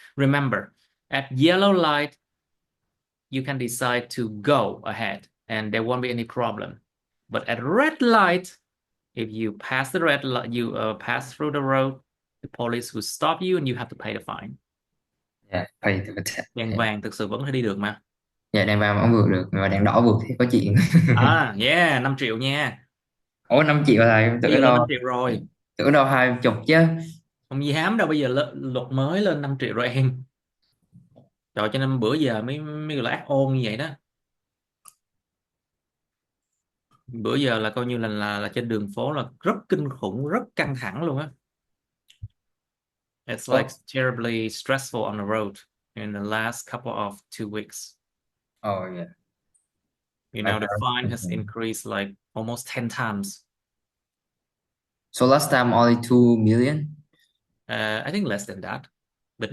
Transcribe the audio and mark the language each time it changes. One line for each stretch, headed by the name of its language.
English: Remember, at yellow light, you can decide to go ahead and there won't be any problem. But at red light, if you pass the red light, you pass through the road, the police will stop you and you have to pay the fine. Yeah, pay the tax.
Vietnamese: Đèn
English: Yeah.
Vietnamese: vàng thực sự vẫn phải đi được mà. Dạ đèn vàng vẫn vượt được mà đèn đỏ vượt thì có chuyện. À, yeah, 5 triệu nha. Ủa 5 triệu là em Bây giờ lên 5 triệu rồi. tưởng đâu 20 chứ. Không dám đâu, bây giờ luật mới lên 5 triệu rồi em. Trời, cho nên bữa giờ mới gọi là ác ôn như vậy đó. Bữa giờ là coi như là trên đường phố là rất kinh khủng, rất căng thẳng luôn á.
English: It's like
Vietnamese: Ủa,
English: terribly stressful on the road in the last couple of 2 weeks. oh yeah. You I know, the fine has heard. increased like almost 10 times. So last time only 2 million. I think less than that. But